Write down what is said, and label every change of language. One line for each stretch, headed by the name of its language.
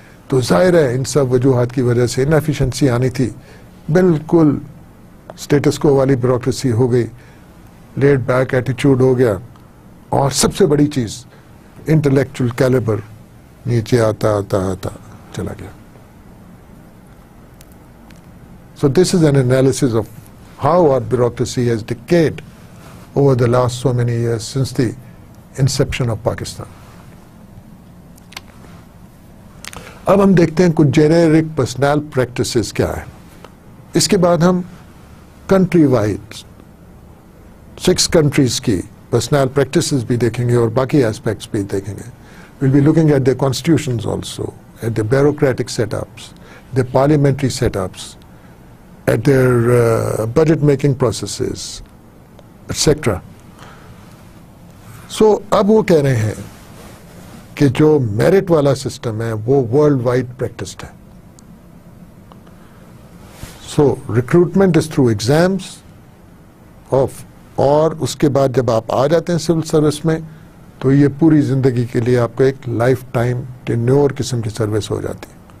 Urdu: تو ظاہر ہے ان سب وجوہات کی وجہ سے انیفیشنسی آنی تھی. بالکل اسٹیٹس کو والی بیوروکریسی ہو گئی, لیڈ بیک ایٹیچیوڈ ہو گیا, اور سب سے بڑی چیز انٹلیکچوئل کیلیبر نیچے آتا آتا آتا چلا گیا.
English: So this is an analysis of how our bureaucracy has decayed over the last so many years since the inception of Pakistan.
Urdu: اب ہم دیکھتے ہیں کچھ جینیرک پرسنل پریکٹسز کیا ہے. اس کے بعد ہم کنٹری وائڈ 6 کنٹریز کی پرسنل پریکٹسز بھی دیکھیں گے اور باقی ایسپیکٹس بھی دیکھیں گے.
English: We'll be looking at their constitutions also, at their bureaucratic setups, their parliamentary setups, at their budget making processes, etc.
Urdu: So اب وہ کہہ رہے ہیں کہ جو میرٹ والا سسٹم ہے وہ ورلڈ وائڈ پریکٹسڈ ہے.
English: so recruitment is through exams of,
Urdu: اور اس کے بعد جب آپ آ جاتے ہیں سول سروس میں تو یہ پوری زندگی کے لیے آپ کو ایک لائف ٹائم ٹینیور قسم کی سروس ہو جاتی ہے.